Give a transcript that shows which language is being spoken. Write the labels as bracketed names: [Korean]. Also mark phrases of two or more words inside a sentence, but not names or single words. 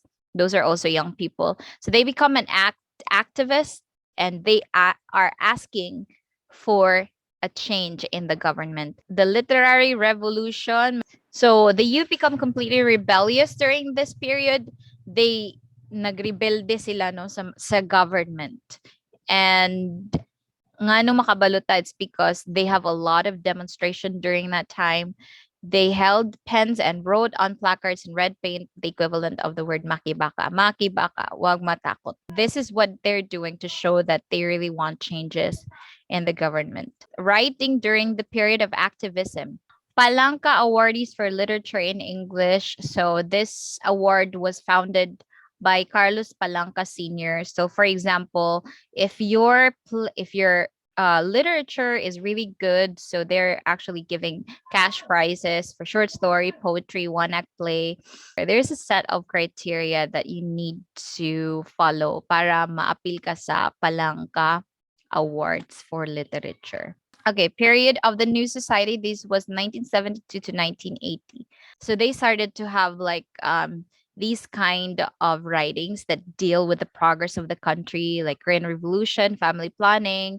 [English] Those are also young people, so they become an activist, and they are asking for a change in the government. The literary revolution, so the youth become completely rebellious during this period. [Hiligaynon] They nagrebelde sila no sa government. And nga no makabalota, [English] it's because they have a lot of demonstration during that time. They held pens and wrote on placards in red paint the equivalent of the word makibaka. [Filipino] Makibaka, wag matakot. [English] This is what they're doing to show that they really want changes in the government. Writing during the period of activism. Palanca Awardees for Literature in English. So this award was founded by Carlos Palanca Sr. So for example, if your literature is really good, so they're actually giving cash prizes for short story, poetry, one act play. There's a set of criteria that you need to follow [Hiligaynon] para maapil ka sa [English] Palanca Awards for Literature. Okay, period of the New Society. This was 1972 to 1980. So they started to have like these kind of writings that deal with the progress of the country, like Korean Revolution, family planning.